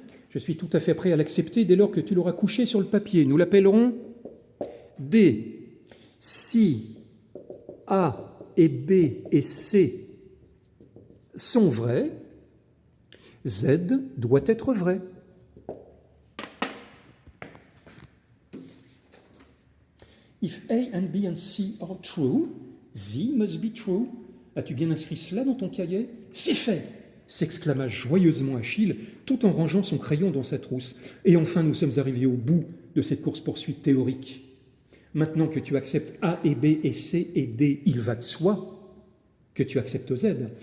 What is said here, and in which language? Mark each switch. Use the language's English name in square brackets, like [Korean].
[French] Je suis tout à fait prêt à l'accepter dès lors que tu l'auras couché sur le papier. Nous l'appellerons D. Si A et B et C sont vrais, Z doit être vrai. [English] If A and B and C are true, Z must be true. [French] As-tu bien inscrit cela dans ton cahier ? C'est fait ! S'exclama joyeusement Achille, tout en rangeant son crayon dans sa trousse. Et enfin, nous sommes arrivés au bout de cette course-poursuite théorique. Maintenant que tu acceptes A et B et C et D, il va de soi que tu acceptes Z.